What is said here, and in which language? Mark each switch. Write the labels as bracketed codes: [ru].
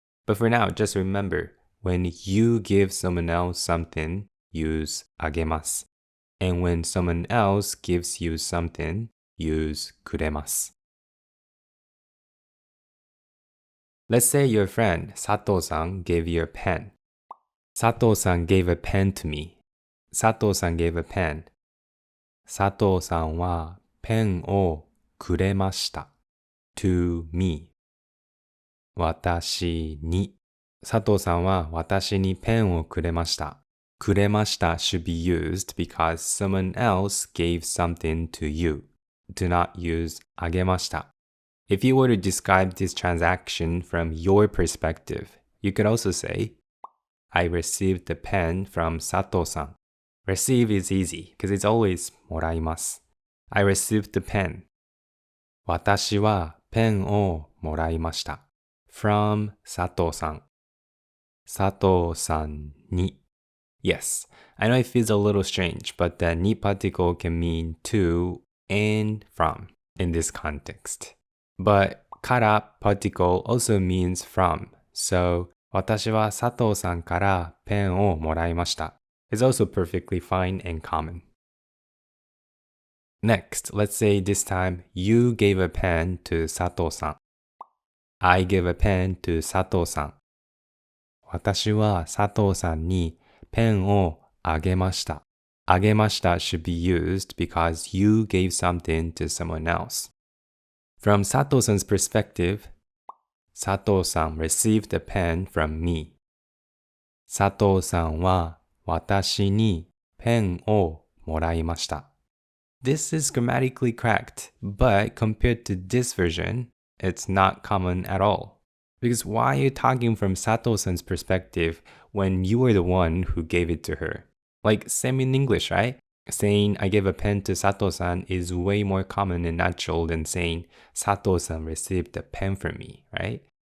[en] But for now, just remember, when you give someone else something, use agemasu. And when someone else gives you something, use kuremasu. Let's say your friend Sato-san gave you a pen. Sato-san gave a pen to me. Sato-san gave a pen. [ja] 佐藤さんはペンをくれました。 [en] to me [ja] 私に佐藤さんは私にペンをくれました。 [en] くれました should be used because someone else gave something to you. Do not use あげました。 If you were to describe this transaction from your perspective, you could also say, I received the pen from Sato-san. Receive is easy because it's always もらいます。 I received the pen. [ja] 私はペンをもらいました。 from 佐藤さん。佐藤さんに。 [en] Yes, I know it feels a little strange, but the ni particle can mean to and from in this context. But から particle also means from, so [ja] 私は佐藤さんからペンをもらいました。 [en] It's also perfectly fine and common. Next, let's say this time you gave a pen to Sato-san. I gave a pen to Sato-san. [ja] 私は佐藤さんにペンをあげました。 [en] あげました should be used because you gave something to someone else. From Sato-san's perspective, Sato-san received the pen from me. [ja] 佐藤さんは私にペンをもらいました。 [en] This is grammatically correct, but compared to this version, it's not common at all. Because why are you talking from Sato-san's perspective when you were the one who gave it to her? Like, same in English, right? Saying I gave a pen to Sato-san is way more common and natural than saying Sato-san received a pen from me, right?